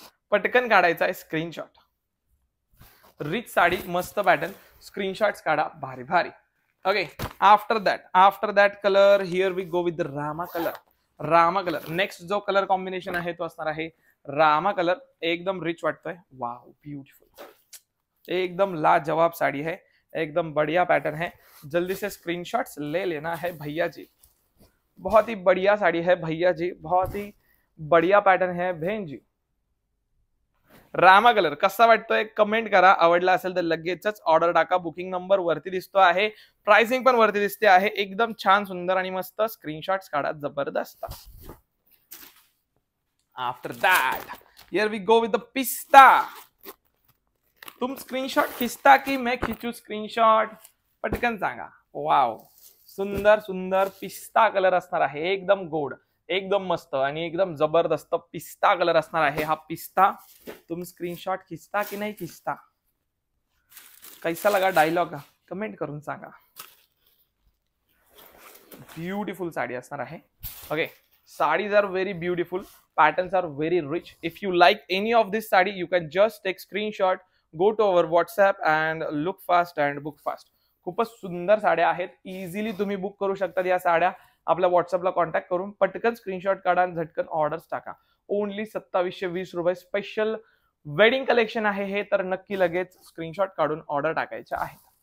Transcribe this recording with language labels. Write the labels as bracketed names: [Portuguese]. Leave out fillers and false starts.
[Marathi] पटकन काढायचा आहे स्क्रीनशॉट. रिच साडी, मस्त पॅटर्न, स्क्रीनशॉट्स काढा, भारी भारी. [English] Okay, after that colour here we go with Rama colour. [Marathi] Rama colour next जो कलर कॉम्बिनेशन आहे तो असणार आहे रामा कलर. एकदम रिच वाटतोय, [Hindi] वाव ब्यूटीफुल, एकदम लाजवाब साड़ी है, एकदम बढ़िया पैटर्न है. जल्दी से स्क्रीनशॉट्स ले लेना है भैया जी. बहुत ही बढ़िया साड़ी है भैया जी, बहुत ही बढ़िया पैटर्न है बहन जी. [Marathi] रामा कलर कसा वाटतोय कमेंट करा. आवडला असेल तर लगेचच ऑर्डर टाका. बुकिंग नंबर वरती दिसतो आहे, प्राइसिंग पण वरती दिसते आहे. एकदम छान सुंदर आणि मस्त. स्क्रीनशॉट्स काढा, जबरदस्त. [English] After that here we go with the pista. [Hindi] तुम स्क्रीनशॉट खिंचता की मैं खिंचू स्क्रीनशॉट, [Marathi] पटकन सांगा. वाव, सुंदर सुंदर पिस्ता कलर असणार आहे, एकदम गोड, एकदम मस्त आणि एकदम जबरदस्त पिस्ता कलर असणार आहे हा पिस्ता. [Hindi] तुम स्क्रीनशॉट खिंचता की नाही खिंचता, कैसा लगा डायलॉग [Marathi] कमेंट करून सांगा. ब्युटिफुल साडी असणार आहे. [English] Okay, saris are very beautiful, patterns are very rich. If you like any of this sari, you can just take screenshot, go to our WhatsApp and look fast and book fast. [Marathi] खूपच सुंदर साड्या आहेत, easily तुम्ही book करू शकता या साड्या. आपल्या व्हॉट्सअपला कॉन्टॅक्ट करून पटकन स्क्रीनशॉट काढा आणि झटकन ऑर्डर्स टाका. ओनली 2720 रुपये. स्पेशल वेडिंग कलेक्शन आहे हे, तर नक्की लगेच स्क्रीनशॉट काढून ऑर्डर टाकायच्या आहेत.